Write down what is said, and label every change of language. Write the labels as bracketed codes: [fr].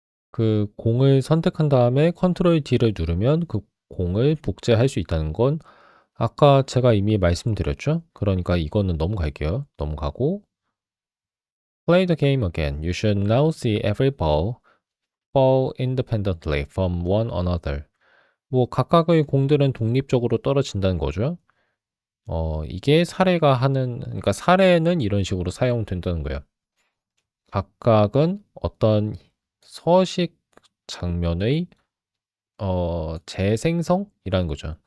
[ko] 그 공을 선택한 다음에 컨트롤 D를 누르면 그 공을 복제할 수 있다는 건 아까 제가 이미 말씀드렸죠? 그러니까 이거는 넘어갈게요. 넘어가고 [en] Play the game again. You should now see every ball fall independently from one another. [ko] 뭐 각각의 공들은 독립적으로 떨어진다는 거죠. 이게 사례가 그러니까 사례는 이런 식으로 사용된다는 거예요. 각각은 어떤 서식 장면의 재생성이라는 거죠.